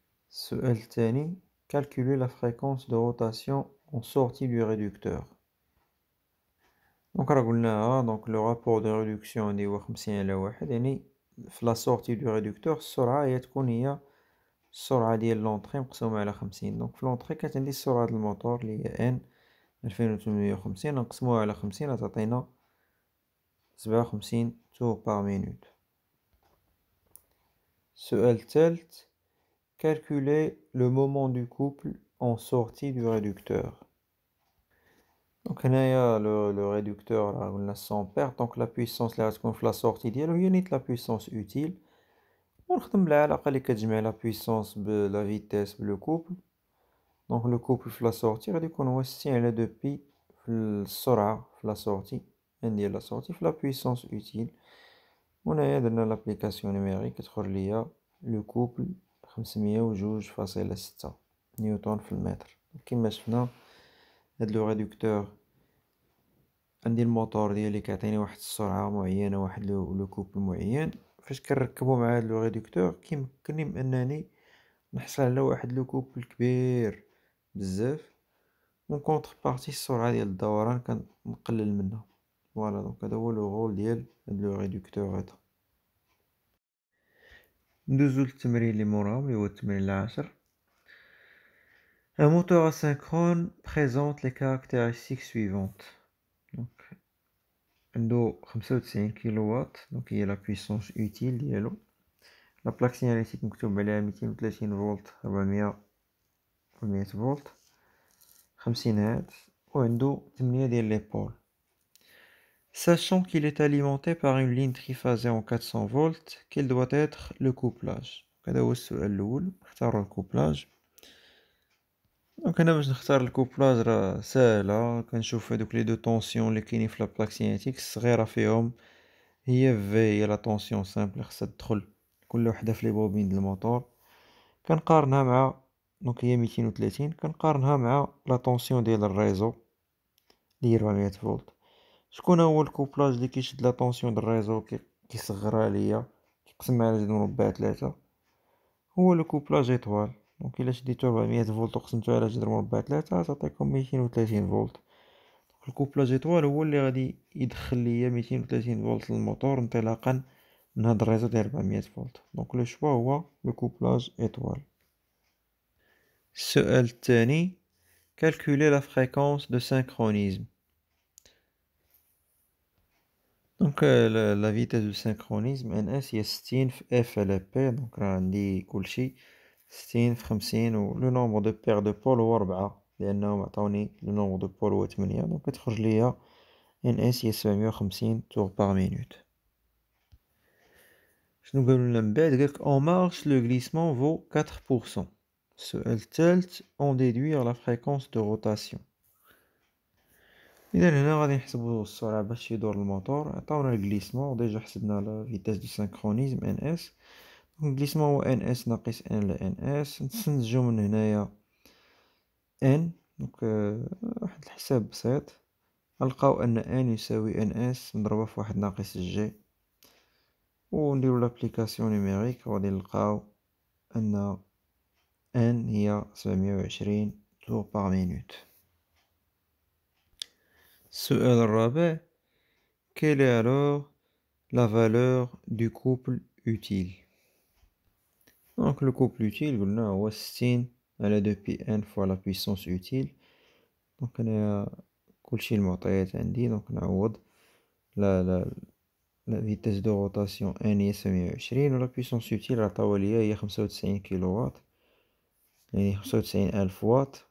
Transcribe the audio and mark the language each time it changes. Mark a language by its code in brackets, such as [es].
[ar] السؤال الثاني [fr] calculer la fréquence de rotation en sortie du réducteur. [ar] دونك راه قلناها. دونك [fr] لو رابور دو ريدكسيون [ar] عندي هو 50 على 1، يعني في لا سورتي دو ريدكتور السرعة هي تكون هي السرعة ديال لونطري مقسومة على 50. دونك في لونطري كانت عندي السرعة ديال الموتور اللي هي ان 2850 نقسموها على 50 تعطينا 57 [fr] tours par minute. [ar] السؤال الثالث [fr] calculer le moment du couple en sortie du réducteur. [ar] دونك هنايا لو ريدكتور راه قلنا سون بيرت. دونك لا بويسونس اللي غتكون في لا سورتي ديالو هي نيت [fr] لا بويسونس اوتيل، [ar] ونخدم بالعلاقة اللي كتجمع لا بويسونس بلا فيتيس بلو كوبل. دونك لو كوبل في لا سورتي غادي يكون هو 60 على 2 بي في السرعة في لا سورتي ان ديال لا سورتي في لا بويسونس اوتيل. وهنايا درنا لابليكاسيون نيميريك كتخرج ليا لو كوبل 502.6 نيوتن في المتر. كيما شفنا هاد لو ريدكتور عندي الموتور ديالي كيعطيني واحد السرعة معينة واحد لو كوبل معين. فاش كنركبو مع هاد لو ريدكتور كيمكنني بانني نحصل على واحد لو كوبل كبير بزاف، [fr] اون كونتر بارتي [ar] السرعة ديال الدوران كنقلل منها. فوالا دونك هذا هو لو رول ديال هاد لو ريدكتور هذا. ندوزو للتمرين اللي موراهم اللي هو التمرين العاشر. [fr] Un moteur asynchrone présente les caractéristiques suivantes. [ar] Donc عنده 95 كيلووات. دونك هي لا بويسونس اوتيل ديالو. [fr] لا بلاك سيناليتيك [ar] مكتوب عليها 230 فولت 400 فولت 50 هرتز، وعنده 8 ديال لي بول. [fr] Sachant qu'il est alimenté par une ligne triphasée en 400 volts, quel doit être le couplage? [ar] هذا هو السؤال الأول. نختارو الكوبلاج. دونك هنا باش نختار الكوبلاج راه ساهلة. كنشوف هادوك لي دو طونسيون اللي كاينين في لابلاك سينيتيك الصغيرة فيهم هي في هي لا طونسيون سامبل خصها تدخل كل وحدة في لي بوبين د الموتور. كنقارنها مع دونك هي 230 كنقارنها مع لا طونسيون ديال الريزو اللي هي 400 فولت. شكون هو الكوبلاج اللي كيشد لا طونسيون د الريزو كيصغرها ليا كيقسمها على 2/3؟ هو لو كوبلاج ايطوال. دونك الا شديتو 400 فولت وقسمتو على 2/3 تعطيكم 230 فولت. الكوبلاج ايطوال هو اللي غادي يدخل ليا 230 فولت للموتور انطلاقا من هاد الريزو ديال 400 فولت. دونك لو شوا هو لو كوبلاج ايطوال. السؤال الثاني [fr] calculer la fréquence de synchronisme. [ar] دونك [fr] لا فيتاس دو سينكرونيزم ان اس هي 60 في اف على بي. [ar] دونك راه عندي كلشي 60 في 50 و لو نومبر دو بير دو بول هو 4 لانهم عطاوني لو نومبر دو بول هو 8. دونك كتخرج ليا ان اس هي 750 تور بار مينوت. شنو قالوا لنا من بعد؟ قالك اون مارش لو غليسمون فو 4%. السؤال الثالث [fr] اون ديدوير لا فريكونس دو روتاسيون. [ar] اذا هنا غادي نحسبوا السرعه باش يدور الموتور. عطاونا الغليسمون ديجا حسبنا لا فيتاس دو سينكرونيزم ان اس. الغليسمون هو ان اس ناقص ان على ان اس. نستنتجو من هنايا ان. دونك واحد الحساب بسيط نلقاو ان ان يساوي ان اس نضربها في واحد ناقص جي ونديرو لابليكاسيون نيميريك وغادي نلقاو ان ان هي 720 tours par minute. السؤال الرابع [fr] quelle est alors la valeur du couple utile. Donc le couple utile [ar] قلنا هو [fr] 60 على 2 بي ان فوا لا بويسونس اوتيل. [ar] دونك انا كلشي المعطيات عندي. دونك نعوض لا فيتاس دو روتاسيون ان هي 720 و [fr] لا بويسونس اوتيل [ar] عطاوها ليا هي 95 كيلووات يعني 95000 واط.